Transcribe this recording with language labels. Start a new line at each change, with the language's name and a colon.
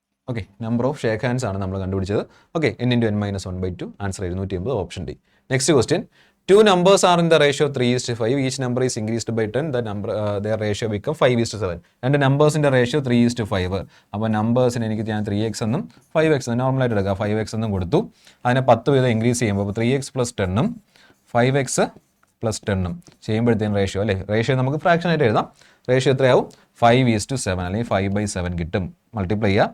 Malayalam: Okay, number of shake hands ആണ് നമ്മൾ കണ്ടുപിടിച്ചത്. Okay, n × n - 1/2 answer 780. Option D. Next question.
English: 2 numbers are in the ratio 3:5. Each number is increased by 10. Their ratio become 5:7.
Malayalam: രണ്ട് നമ്പേഴ്സിൻ്റെ ratio 3:5. അപ്പോൾ നമ്പേഴ്സിന് എനിക്ക് ഞാൻ 3x എന്നും 5x നോർമലായിട്ട് എടുക്കുക. 5x എന്നും കൊടുത്തു. അതിനെ 10 വീതം ഇൻക്രീസ് ചെയ്യുമ്പോൾ 3x + 10ഉം 5x + 10ഉം ചെയ്യുമ്പോഴത്തേക്കും റേഷ്യോ അല്ലേ? റേഷ്യോ നമുക്ക് ഫ്രാക്ഷനായിട്ട് എഴുതാം. റേഷ്യോ എത്രയാവും? 5:7 അല്ലെങ്കിൽ 5/7 കിട്ടും. മൾട്ടിപ്ലൈ ചെയ്യുക.